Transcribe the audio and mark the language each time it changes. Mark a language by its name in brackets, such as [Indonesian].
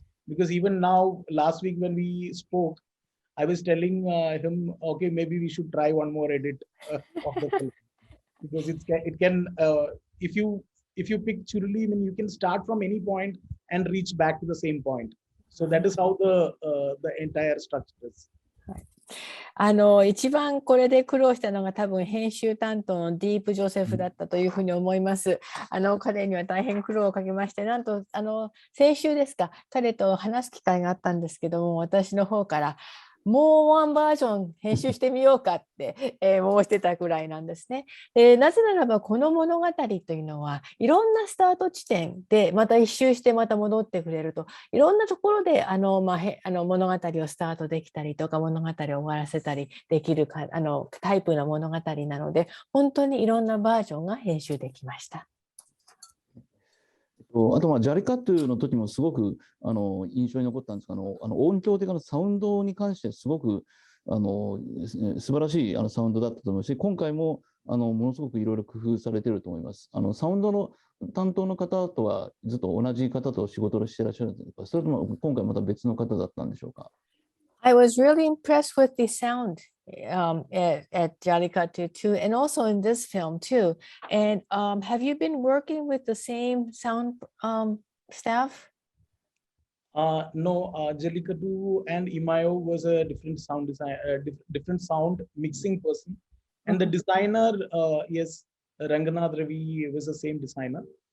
[English] Because even now, last week when we spoke, I was telling him, okay, maybe we should try one more edit of the film because it can if you pick Churuli, I mean, you can start from any point and reach back to the same point. So that is how the entire structure is. [Japanese] 一番これで苦労したのが多分編集担当のディープ・ジョセフだったというふうに思います。彼には大変苦労をかけまして、なんと先週ですか、彼と話す機会があったんですけども、私の方からもうワンバージョン編集してみようかって、申してたくらいなんですね。なぜならばこの物語というのはいろんなスタート地点でまた一周してまた戻ってくれると、いろんなところで物語をスタートできたりとか物語を終わらせたりできるタイプの物語なので、本当にいろんなバージョンが編集できました。あとジャリカットゥの時もすごく印象に残ったんですが、音響的なサウンドに関してすごく素晴らしいサウンドだったと思うし、今回もものすごくいろいろ工夫されていると思います。サウンドの担当の方とはずっと同じ方と仕事をしていらっしゃるんですか、それとも今回また別の方だったんでしょうか。 [English] I was really impressed with the sound at Jallikattu too, and also in this film too. And have you been working with the same sound staff? No, Jallikattu and Imayo was a different sound design, different sound mixing person, and the designer, yes, Ranganath Ravi was the same designer.